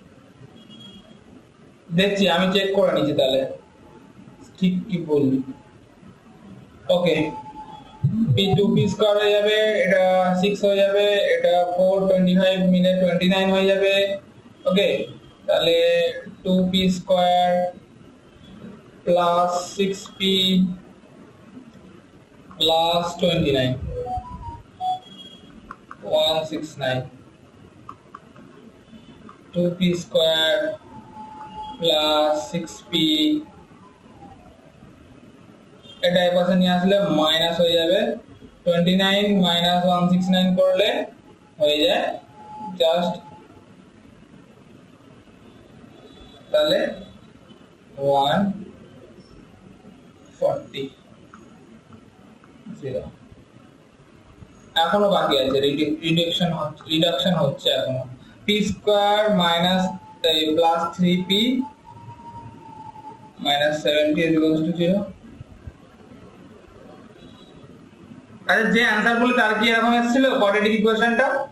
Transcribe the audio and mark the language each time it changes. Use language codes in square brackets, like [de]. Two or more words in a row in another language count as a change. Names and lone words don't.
[bn] দেখছি, আমি চেক করে নিচ্ছি তাহলে ঠিক কি বললি। ওকে, p2p স্কয়ার হয়ে যাবে, এটা 6 হয়ে যাবে, এটা 4 25 মিলে 29 হয়ে যাবে। ওকে, তাহলে [en] 2p square plus 6p plus 29 169 2p square plus 6p [bn] এটা এই পাশে নিয়ে আসলে মাইনাস হয়ে যাবে 29 মাইনাস 169 করলে হয়ে যায় জাস্ট তাহলে 140 0 এখনো বাকি আছে রিডাকশন হচ্ছে এখনো p [en] square minus plus [bn] 3p মাইনাস 70 0 আচ্ছা যে অ্যানসার বলে তার কি এরকম এসেছিল [en] quadratic equation